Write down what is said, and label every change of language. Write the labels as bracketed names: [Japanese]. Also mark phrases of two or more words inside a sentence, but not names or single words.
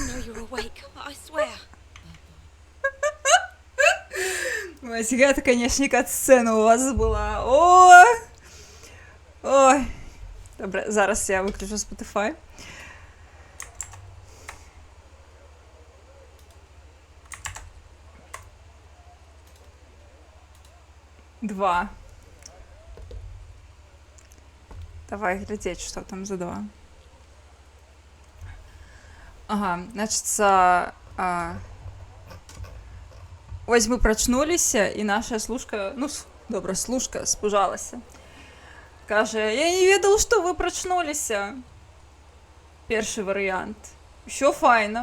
[English] you're awake, I swear. [Belarusian] Ось гэта, конечно, кат-сцена у вас была. [Ukrainian] Ой. Добре, зараз я виключу Spotify. Два. [Russian] Давай глядеть, что там за два. Ага, значится... [Belarusian] Ось мы прачнуліся, і наша служка, добра, служка спужалася. Каже, я не ведала, што вы прачнуліся. Першы варыянт. Усё файна.